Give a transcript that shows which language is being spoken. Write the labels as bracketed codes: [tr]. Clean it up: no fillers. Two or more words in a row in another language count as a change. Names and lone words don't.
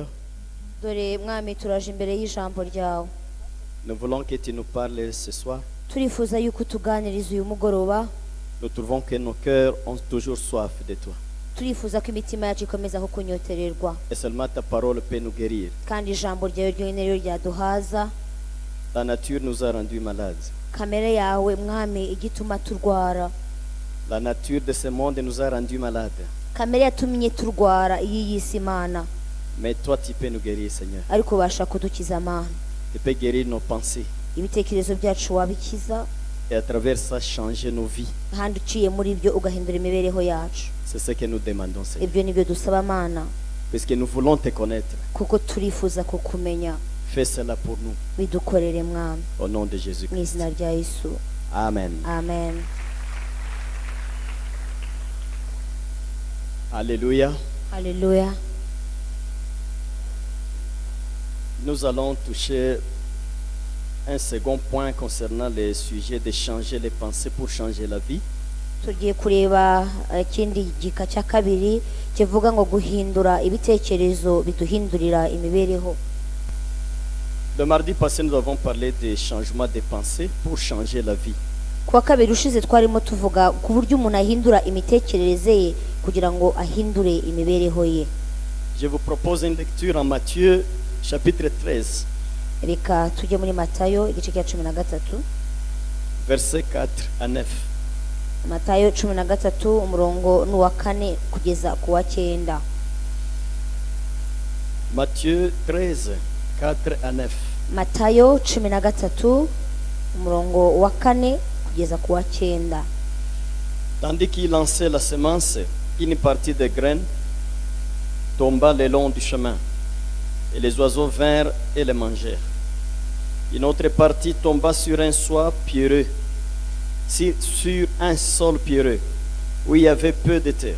[rw] Dore mwami turaje imbere y'ijambo ryawe. [fr] Nous voulons que tu nous parles ce soir. [rw] Turifuza yuko tuganiriza uyu mugoroba. [fr] Nous trouvons que nos cœurs ont toujours soif de toi. [rw] Turifuza ko imitima yacu ikomeza kukunyotererwa. [fr] Et seulement ta parole peut nous guérir. [rw] Kandi ijambo ryawe ryonyine ryo ryaduhaza. [fr] Ta nature nous a rendus malades. [rw] Kamere yawe mwami igituma turwara. [fr] La nature de ce monde nous a rendus malades. [rw] Kamere yatumye turwara iyi yisi Imana. [fr] Mais toi, tu peux nous guérir, Seigneur. [rw] Ariko ubasha kudukiza Mana. [fr] Tu peux guérir nos pensées. [rw] Ibitekerezo byacu wabikiza. [fr] et à travers ça changer nos vies. [rw] ahandi uciye muri byo ugahindura imibereho yacu. [fr] C'est ce que nous demandons, Seigneur. [rw] Ibyo nibyo dusaba Mana, [fr] Parce que nous voulons te connaître. [rw] kuko turifuza kukumenya. [fr] Fais cela pour nous. [rw] Bidukorere Mwami, [fr] Au nom de Jésus. [rw] mu izina rya Yesu. [fr] Amen. [rw] Amen. [fr] Alléluia. [rw] Haleluya. [fr] Nous allons toucher un second point concernant le sujet de changer les pensées pour changer la vie. [rw] Tugiye kureba ikindi gika cya kabiri kivuga ngo guhindura ibitekerezo biduhindurira imibereho. [fr] Le mardi passé, nous avons parlé des changements de pensées pour changer la vie. [rw] Kuwa kabiri ushize twarimo tuvuga ku buryo umuntu ahindura imitekerereze ye kugira ngo ahindure imibereho ye. [fr] Je vous propose une lecture en Matthieu chapitre 13, [rw] Reka tujye muri Matayo igice cya 13, [fr] versets 4 à 9. [rw] Matayo 13 umurongo n'uwa 4 kugeza ku wa 9. [fr] Matthieu 13, 4 à 9. [rw] Matayo 13 umurongo wa 4 kugeza ku wa 9. [fr] Tandis qu'il lançait la semence, une partie des graines tomba le long du chemin, et les oiseaux vinrent et les mangèrent. Une autre partie tomba sur un soil pierreux, sur un sol pierreux, où il y avait peu de terre.